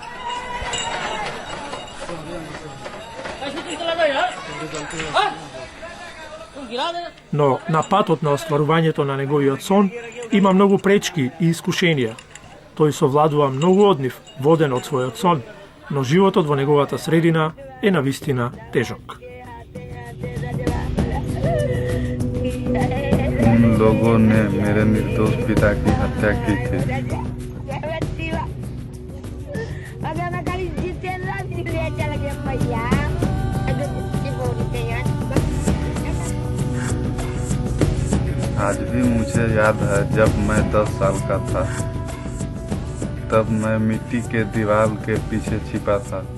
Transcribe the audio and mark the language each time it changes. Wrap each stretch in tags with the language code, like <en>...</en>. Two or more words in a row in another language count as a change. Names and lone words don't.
<mk>Но на патот на остварувањето на неговиот сон има многу пречки и искушенија. Тој совладува многу од нив, воден од својот сон, но животот во неговата средина е навистина тежок.</mk> <hi>उन लोगों ने मेरे निर्दोष पिता की हत्या की थी। आज भी मुझे याद है जब मैं 10 साल का था, तब मैं मिट्टी के दीवार के पीछे छिपा था।</hi>